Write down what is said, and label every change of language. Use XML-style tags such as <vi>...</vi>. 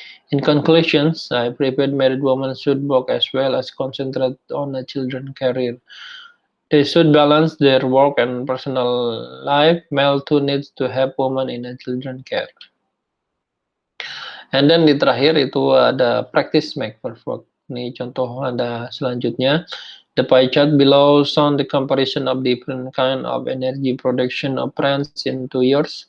<en>In conclusions, I prepared married women should work as well as concentrate on a children's career. They should balance their work and personal life. Male too needs to help women in a children care. And then</en> <id>di terakhir itu ada</id> <en>practice make perfect work.</en> <id>Ini contoh ada selanjutnya.</id> <en>The pie chart below shows the comparison of different kind of energy production of France in 2 years.</en>